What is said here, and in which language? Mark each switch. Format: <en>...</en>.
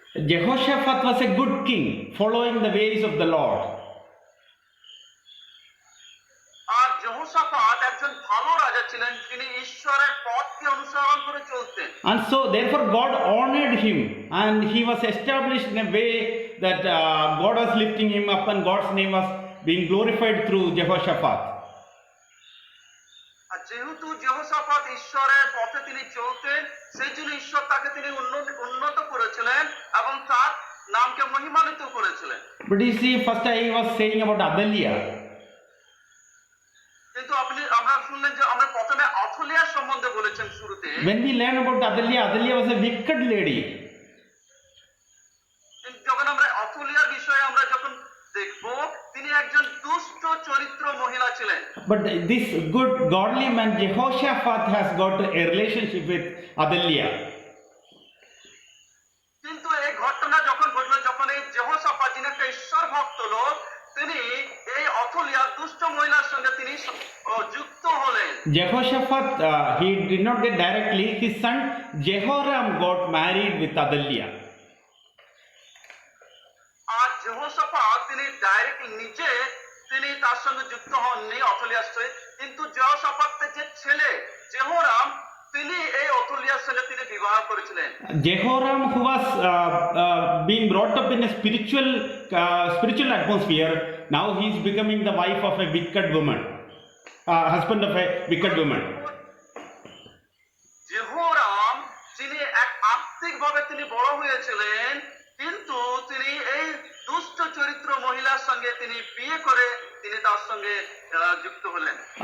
<en>Jehoshaphat was a good king, following the ways of the Lord.</en> <bn>আর যেহোশাফাত একজন ভালো রাজা ছিলেন, তিনি ঈশ্বরের পথকে অনুসরণ করে চলতেন।</bn> <en>And so therefore God honored him and he was established in a way that God was lifting him up and God's name was being glorified through Jehoshaphat.</en> <bn>আর যেহেতু যেহোশাফাত ঈশ্বরের পথে তিনি চলতেন, সেই জন্য ঈশ্বর তাকে তিনি উন্নত করেছিলেন এবং তার নামকে মহিমান্বিত করেছিলেন।</bn> <en>But you see, first I was saying about Adaliah.</en> <bn>কিন্তু আমরা শুনলেন যে আমরা প্রথমে অথলিয়ার সম্বন্ধে বলেছেন শুরুতে।</bn> <en>When we learn about Adaliah, Adaliah was a wicked lady.</en> <bn>যখন আমরা অথলিয়ার বিষয়ে আমরা যখন দেখব, তিনি একজন দুষ্ট চরিত্র মহিলা ছিলেন।</bn> <en>But this good godly man Jehoshaphat has got a relationship with Adaliah.</en> <bn>কিন্তু এই ঘটনা যখন ঘটলো, যখন এই যেহোশাফাত যিনি একটা ঈশ্বর ভক্ত লোক, তিনি এই অথলিয়া দুষ্ট মহিলার সঙ্গে তিনি যুক্ত হলেন।</bn> <en>Jehoshaphat, he did not get directly. His son Jehoram got married with Adaliah.</en> <bn>আর যেহোশাফাত তিনি ডাইরেক্ট নিজে তিনি তার সঙ্গে যুক্ত হননি অথলিয়ার সঙ্গে, কিন্তু যেহোশাফাতের যে ছেলে যেহোরাম, তিনি এই অথলিয়ার সঙ্গে তিনি বিবাহ করেছিলেন।</bn> <en>Jehoram, who was being brought up in a spiritual atmosphere, now he is becoming the wife of a wicked woman, husband of a wicked woman.</en> <bn>যেহোরাম যিনি এক আত্মিকভাবে তিনি বড় হয়েছিলেন, কিন্তু তিনি এই দুষ্ট চরিত্র মহিলার সঙ্গে তিনি বিয়ে করে তিনি তার সঙ্গে যুক্ত হলেন।</bn>